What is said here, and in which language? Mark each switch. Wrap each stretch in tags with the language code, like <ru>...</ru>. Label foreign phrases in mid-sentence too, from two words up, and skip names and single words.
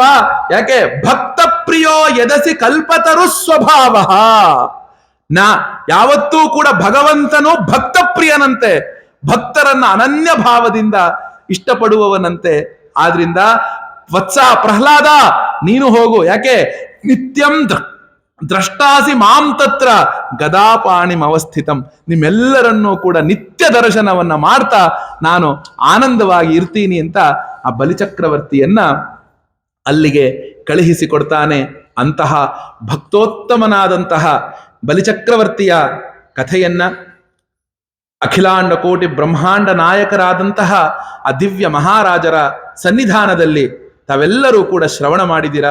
<sa>ಯಾಕೆ? ಭಕ್ತ ಪ್ರಿಯೋ ಯದಸಿ ಕಲ್ಪತರು ಸ್ವಭಾವ.</sa> <kn>ಯಾವತ್ತೂ ಕೂಡ ಭಗವಂತನು ಭಕ್ತ ಪ್ರಿಯನಂತೆ, ಭಕ್ತರನ್ನ ಅನನ್ಯ ಭಾವದಿಂದ ಇಷ್ಟಪಡುವವನಂತೆ. ಆದ್ರಿಂದ ವತ್ಸ ಪ್ರಹ್ಲಾದ, ನೀನು ಹೋಗು. ಯಾಕೆ?</kn> <sa>ನಿತ್ಯಂ ದ್ರಷ್ಟಾಸಿ ಮಾಂ ತತ್ರ ಗದಾಪಾಣಿಂ ಅವಸ್ಥಿತಂ.</sa> <kn>ನಿಮ್ಮೆಲ್ಲರನ್ನೂ ಕೂಡ ನಿತ್ಯ ದರ್ಶನವನ್ನ ಮಾಡ್ತಾ ನಾನು ಆನಂದವಾಗಿ ಇರ್ತೀನಿ ಅಂತ ಆ ಬಲಿಚಕ್ರವರ್ತಿಯನ್ನ ಅಲ್ಲಿಗೆ ಕಳುಹಿಸಿಕೊಡ್ತಾನೆ. ಅಂತಹ ಭಕ್ತೋತ್ತಮನಾದಂತಹ ಬಲಿಚಕ್ರವರ್ತಿಯ ಕಥೆಯನ್ನ ಅಖಿಲಾಂಡ ಕೋಟಿ ಬ್ರಹ್ಮಾಂಡ ನಾಯಕರಾದಂತಹ ಆ ದಿವ್ಯ ಮಹಾರಾಜರ ಸನ್ನಿಧಾನದಲ್ಲಿ ತಾವೆಲ್ಲರೂ ಕೂಡ ಶ್ರವಣ ಮಾಡಿದಿರ.</kn>